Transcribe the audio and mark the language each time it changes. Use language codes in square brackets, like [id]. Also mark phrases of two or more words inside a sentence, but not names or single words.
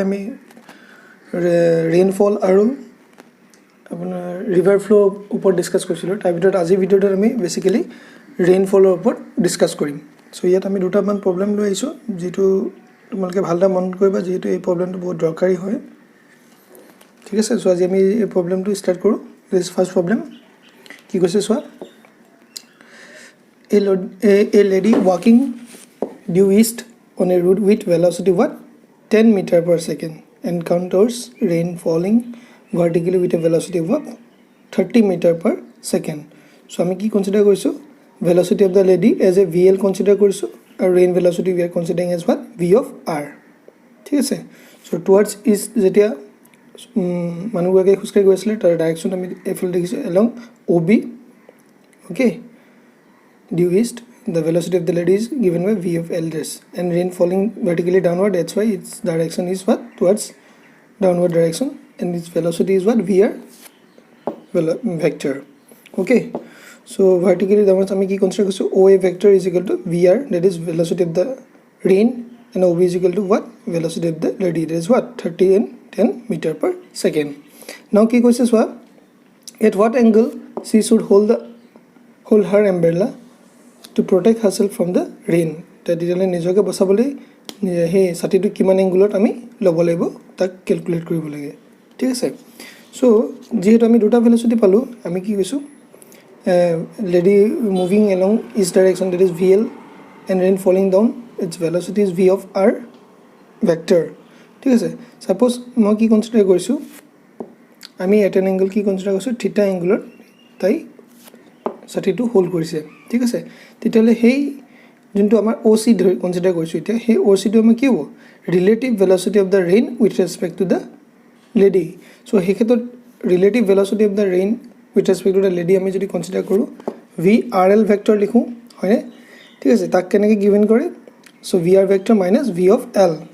[as] আমি ৰেইনফল আৰু আপোনাৰ [en] river flow [as] ওপৰত ডিছকাছ কৰিছিলোঁ তাৰ ভিতৰত আজি ভিডিঅ'টোত আমি বেসিক্যালি ৰেইনফলৰ ওপৰত ডিছকাছ কৰিম সো ইয়াত আমি দুটামান প্ৰব্লেম লৈ আহিছোঁ যেটো তোমালোকে ভালদৰে মন কৰিবা যেহেতু এই প্ৰব্লেমটো বহুত দৰকাৰী হয় ঠিক আছে সো আজি আমি এই প্ৰব্লেমটো ষ্টাৰ্ট কৰোঁ [en] this first problem [as] কি কৈছে চোৱা [en] a lady walking due east on a road with velocity what 10 meter per second encounters rain falling vertically with a velocity of 30 meter per second so [as] আমি কি কনসিডার কৰিছো [en] velocity of the lady as a vl consider [as] কৰিছো আৰু [en] rain velocity we are considering as what v of r [as] ঠিক আছে [en] so towards east [as] যেতিয়া মানুহগৰাকী খুসকাই গৈছিল তাৰ ডাইৰেকশন আমি এফল দেখিছো [en] along ob okay due east the velocity of the lady is given by v of l dash and rain falling vertically downward that's why its direction is what towards downward direction and its velocity is what vr vector okay so vertically downwards [as] আমি কি কনসিডার করছো [en] oa vector is equal to vr that is velocity of the rain and ob is equal to what velocity of the lady that is what 30 and 10 meter per second now [as] কি কৈছে সোয়া [en] at what angle she should hold her umbrella to protect herself from the rain [as] তেতিয়ালে নিজকে বচাবলৈ হে ছাতিটো কিমান এংগুলত আমি লব লাগিব তাক ক্যালকুলেট কৰিব লাগে ঠিক আছে সো যেহেতু আমি দুটা ভেলোসিটি পালো আমি কি কৈছো [en] lady moving along east direction that is vl and rain falling down its velocity is v of r vector [as] ঠিক আছে [en] suppose [as] মই কি কনসিডার কৰিছো আমি [en] at an angle [as] কি কনসিডার কৰিছো থিটা এংগুলত তাই ছাতিটো হোল্ড কৰিছে ঠিক আছে তেতিয়ালে হেই যোনটো আমাৰ OC ধৰি কনসিডাৰ কৰিছো এতিয়া হে OC টো আমি কি হ'ব [en] relative velocity of the rain with respect to the lady [as] সো হে ক্ষেত্ৰত [en] relative velocity of the rain with respect to the lady [as] আমি যদি কনসিডাৰ কৰো [en] VRL vector [as] লিখো হয়নে ঠিক আছে তাক কেনেকৈ গিভেন কৰে সো [en] VR vector minus V of L